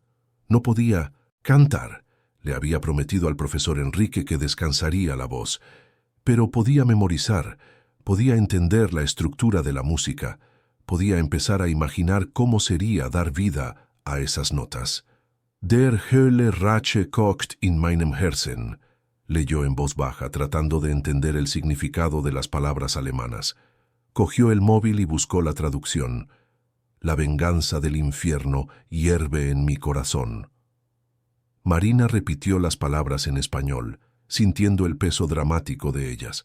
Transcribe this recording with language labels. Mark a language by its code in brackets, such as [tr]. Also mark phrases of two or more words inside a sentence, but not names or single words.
[es] No podía cantar. Le había prometido al profesor Enrique que descansaría la voz, pero podía memorizar, podía entender la estructura de la música, podía empezar a imaginar cómo sería dar vida a esas notas. [de] Der Höhle Rache kocht in meinem Herzen, [es] leyó en voz baja, tratando de entender el significado de las palabras alemanas. Cogió el móvil y buscó la traducción. La venganza del infierno hierve en mi corazón. Marina repitió las palabras en español, sintiendo el peso dramático de ellas.